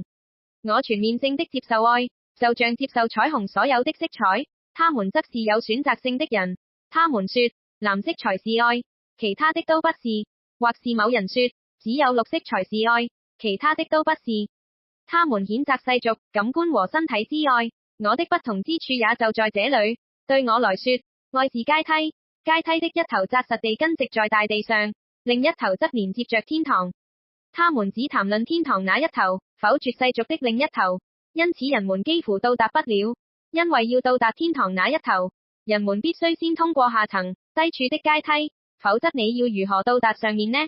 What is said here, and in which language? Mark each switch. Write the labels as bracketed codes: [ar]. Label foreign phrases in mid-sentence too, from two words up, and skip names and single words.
[zh] 我全面性的接受愛，就像接受彩虹所有的色彩，他們則是有選擇性的人。他們說，藍色才是愛，其他的都不是，或是某人說，只有綠色才是愛，其他的都不是。他們譴責世俗、感官和身體之愛，我的不同之處也就在這裏。對我來說，愛是階梯，階梯的一頭紮實地根植在大地上，另一頭則連接着天堂。他們只談論天堂那一頭，否決世俗的另一頭，因此人們幾乎到達不了。因為要到達天堂那一頭，人們必須先通過下層、低處的階梯，否則你要如何到達上面呢？